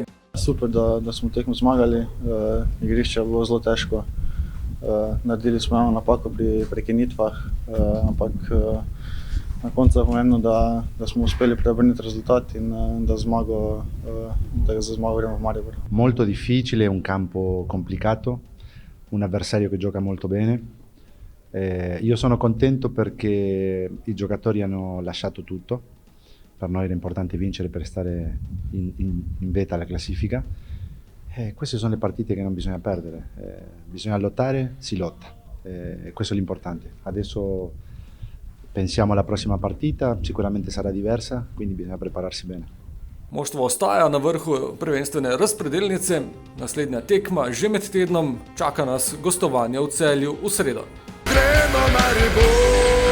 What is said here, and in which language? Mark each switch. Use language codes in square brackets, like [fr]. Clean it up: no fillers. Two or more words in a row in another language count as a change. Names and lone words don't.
[sl] Super, da smo tekmo zmagali, igrišče je bilo zelo težko, naredili smo eno napako pri prekinitvah, ampak na koncu je pomembno, da smo uspeli preobrniti rezultat in da za zmago gremo v Maribor. [it] Molto difficile, un campo complicato, un avversario che gioca molto bene. Io sono contento perché i giocatori hanno lasciato tutto. Per noi era importante vincere per stare in vetta alla classifica. Queste sono le partite che non bisogna perdere. Bisogna lottare, si lotta. Questo è l'importante. Adesso pensiamo alla prossima partita, sicuramente sarà diversa, quindi bisogna prepararsi bene. [sl] Moštvo ostaja na vrhu prvenstvene razpredelnice. Naslednja tekma že med tednom, čaka nas gostovanje v Celju v sredo. Gremo Maribor!